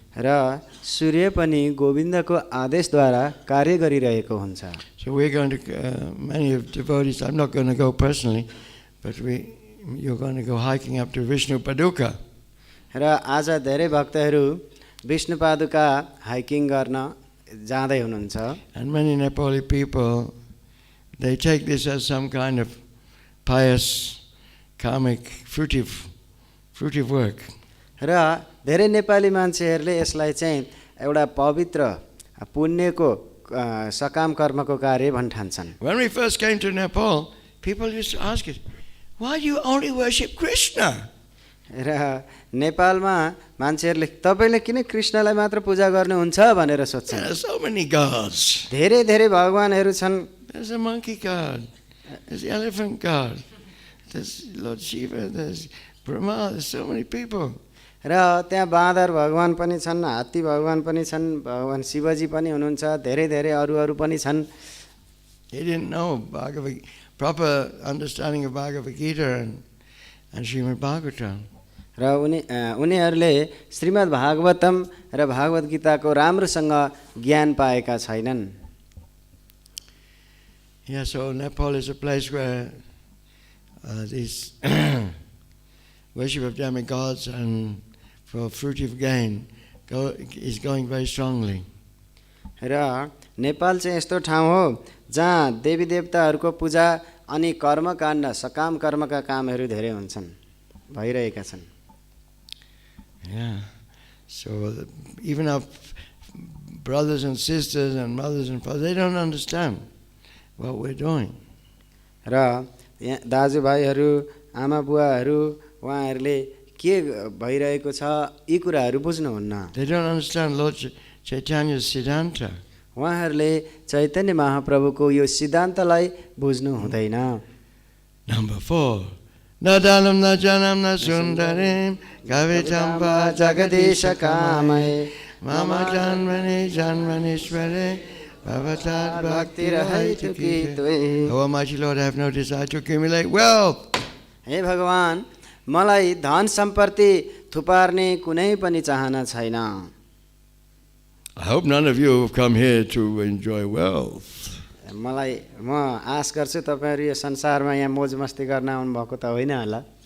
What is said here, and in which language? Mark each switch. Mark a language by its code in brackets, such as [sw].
[ne] र सूर्य पनि गोविन्दको आदेशद्वारा कार्य गरिरहेको हुन्छ। [en] So we're going to, many of devotees, I'm not going to go personally, but you're going to go hiking up to Vishnu Paduka. [ne] र आज धेरै भक्तहरू विष्णु पादुका हाइकिङ गर्न जाँदै हुनुहुन्छ। [en] And many Nepali people, they take this as some kind of pious, karmic, fruitive work. [ne] र धेरै नेपाली मान्छेहरूले यसलाई चाहिँ एउटा पवित्र पुण्यको सकाम कर्मको कार्य भन्ठान्छन्। [en] When we first came to Nepal, people used to ask us, why do you only worship Krishna? [ne] र नेपालमा मान्छेहरूले तपाईले किन कृष्णलाई मात्र पूजा गर्नुहुन्छ भनेर सोध्छन्। [en] There are so many gods. [ne] धेरै धेरै भगवानहरू छन्। [en] There's a monkey god, there's the elephant god, there's Lord Shiva, there's Brahma, there's so many people. [ne] र त्यहाँ बाँदर भगवान पनि छन्, हात्ती भगवान पनि छन्, भगवान शिवजी पनि हुनुहुन्छ, धेरै धेरै अरू पनि छन्। [en] He didn't know proper understanding of Bhagavad Gita and Srimad Bhagavatam. [ne] र उनीहरूले श्रीमद् भागवतम र भागवत गीताको राम्रोसँग ज्ञान पाएका छैनन्। [en] Yeah, so Nepal is a place where this worship of demigods and for fruitive gain is going very strongly. [ne] र नेपाल चाहिँ यस्तो ठाउँ हो जहाँ देवी देवताहरूको पूजा अनि कर्मकाण्ड सकाम कर्मका कामहरू धेरै हुन्छन्, भइरहेका छन्। [en] Yeah, so even our brothers and sisters and mothers and fathers, they don't understand what we're doing. [ne] र दाजुभाइहरू आमा बुवाहरू उहाँहरूले के भइरहेको छ यी कुराहरू बुझ्नुहुन्न। [en] They don't understand Lord Chaitanya's Siddhanta. [ne] उहाँहरूले चैतन्य महाप्रभुको यो सिद्धान्तलाई बुझ्नु हुँदैन। [en] Number 4. [sa] Na danam na janam na sundarim kavitam va jagadisha kamai mama janmanishvare bhavatat bhakti rahaitu ki tve. [en] O Almighty Lord, I have no desire to accumulate wealth. [ne] हे भगवान, मलाई धन सम्पत्ति थुपार्ने कुनै पनि चाहना छैन। [en] I hope none of you have come here to enjoy wealth. [ne] म आश गर्छु तपाईहरु यो संसारमा यहाँ मोज मस्ती गर्न आउनु भएको त होइन होला।